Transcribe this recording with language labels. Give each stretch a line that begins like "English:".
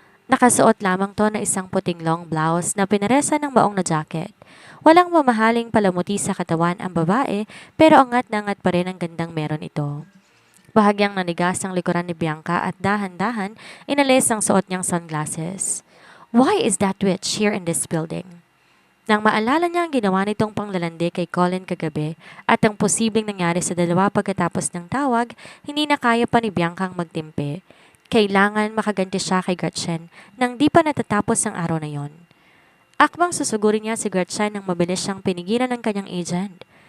Filipino: Nakasuot lamang to na isang puting long blouse na pinaresa ng maong na jacket. Walang mamahaling palamuti sa katawan ang babae pero angat na angat pa rin ang gandang meron ito. Bahagyang nanigas ang likuran ni Bianca at dahan-dahan inalis ang suot niyang sunglasses.
English: Why is that witch here in this building?
Filipino: Nang maalala niya ang ginawa nitong panglalandi kay Colin kagabi at ang posibleng nangyari sa dalawa pagkatapos ng tawag, hindi na kaya pa ni Bianca ang magtimpe. Kailangan makaganti siya kay Gretchen nang di pa natatapos ang araw na yon. Akmang susugurin niya si Gretchen nang mabilis siyang pinigilan ng kanyang agent.